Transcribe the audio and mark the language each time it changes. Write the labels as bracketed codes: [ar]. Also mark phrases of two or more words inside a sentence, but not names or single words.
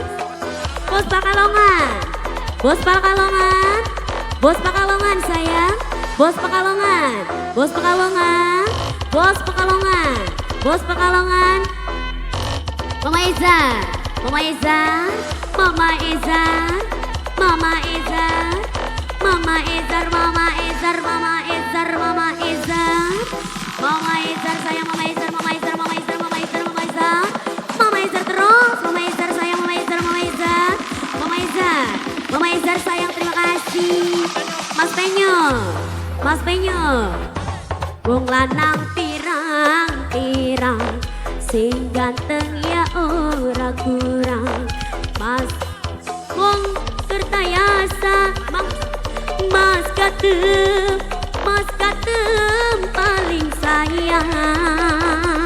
[id] Bos Pakalongan, Bos Pakalongan, Bos Pakalongan sayang, Bos Pakalongan, Bos Pakalongan, Bos Pakalongan, Bos Pakalongan. Mama Eza, Mama Eza, Mama Eza, Mama Eza, Mama Ezar, Mama Ezar, Mama Ezar, Mama Ezar, Mama Ezar sayang, Mama Ezar, Mama Ezar, Mama Ezar, Mama Ezar, Mama Ezar, Mama Ezar terus, Mama Ezar sayang, Mama Ezar, Mama Ezar, Mama Ezar, Mama Ezar sayang, terima kasih. [jv] Mas Penyo, Mas Penyo, wong lanang pirang-pirang, sing ganteng ya ora kurang, Mas wong kertayasa, Mas Katem, Mas Katem paling sayang.